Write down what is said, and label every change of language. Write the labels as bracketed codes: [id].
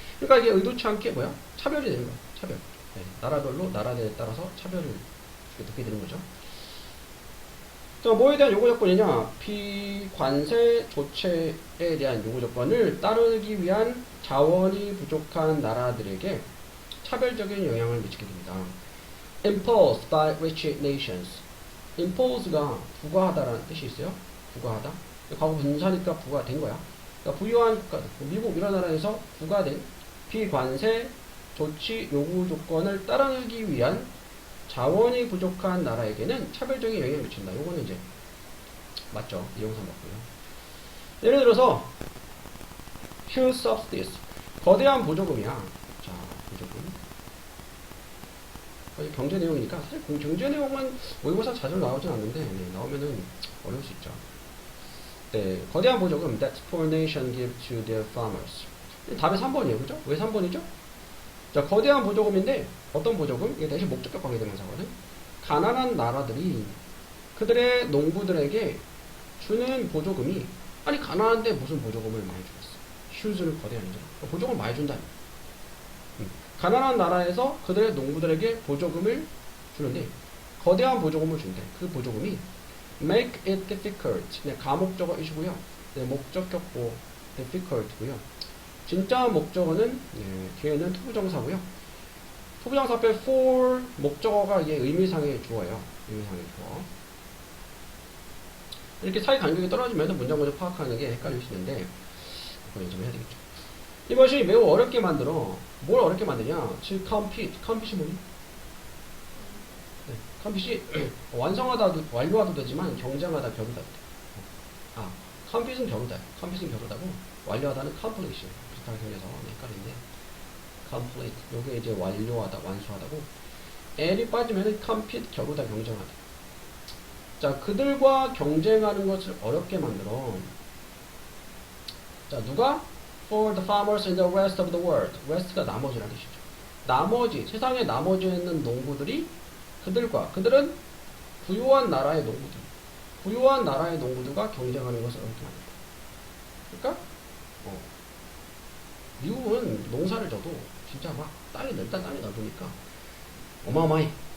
[ko] 그러니까 이게 의도치 않게 차별이 되는 거예요. 차별. 네, 나라별로 나라에 따라서 차별을 듣게 되는 거죠. 자, 뭐에 대한 요구 조건이냐? 비관세 조치에 대한 요구 조건을 따르기 위한 자원이 부족한 나라들에게 차별적인 영향을 미치게 됩니다. [en] Imposed by rich nations. [ko] Impose가 부과하다라는 뜻이 있어요. 부과하다. 과거 분사니까 부과된 거야. 그러니까 부유한 국가들, 미국 이런 나라에서 부과된 비관세 조치 요구 조건을 따르기 위한 자원이 부족한 나라에게는 차별적인 영향을 미친다. 요거는 이제 맞죠. 이용사 맞고요. 예를 들어서 [en] huge subsidies [ko] 거대한 보조금이야. 자, 보조금. 경제 내용이니까 사실 경제 내용만 모의고사 자주 나오진 않는데 나오면은 어려울 수 있죠. 네, 거대한 보조금 [en] that poor nation give to their farmers. [ko] 답이 3번이에요. 그죠? 왜 3번이죠? 자, 거대한 보조금인데 어떤 보조금? 이게 대신 목적격 관계대명사거든. 가난한 나라들이 그들의 농부들에게 주는 보조금이 아니 가난한데 무슨 보조금을 많이 주겠어. 휴즈는 거대한 거죠. 보조금을 많이 준다. 가난한 나라에서 그들의 농부들에게 보조금을 주는데 거대한 보조금을 준대. 그 보조금이 [en] make it difficult. [ko] 네, 가목적어이시고요. 네, 목적격보 difficult고요. 진짜 목적어는 뒤에는 투부정사고요. 투부정사 앞에 for 목적어가 이게 의미상의 주어예요. 의미상의 주어. 이렇게 사이 간격이 떨어지면 문장 구조 파악하는 게 헷갈릴 수 있는데 그건 좀 해야 되겠죠. 이것이 매우 어렵게 만들어. 뭘 어렵게 만드냐? 즉 compete이 뭐니? 네, compete이 완료하도 되지만 경쟁하다 벼르다. compete은 벼르다고 완료하다는 completion. 비슷하게 생겨서 헷갈리는데 complete 요게 이제 완료하다 완수하다고 L이 빠지면 compete 겨루다 경쟁하다. 자, 그들과 경쟁하는 것을 어렵게 만들어. 자, 누가? [en] For the farmers in the rest of the world. [ko] rest가 나머지라는 뜻이죠. 세상의 나머지에 있는 농부들이 그들은 부유한 나라의 농부들. 부유한 나라의 농부들과 경쟁하는 것을 어렵게 합니다. 그러니까 미국은 농사를 져도 진짜 막 땅이 넓으니까 어마어마해.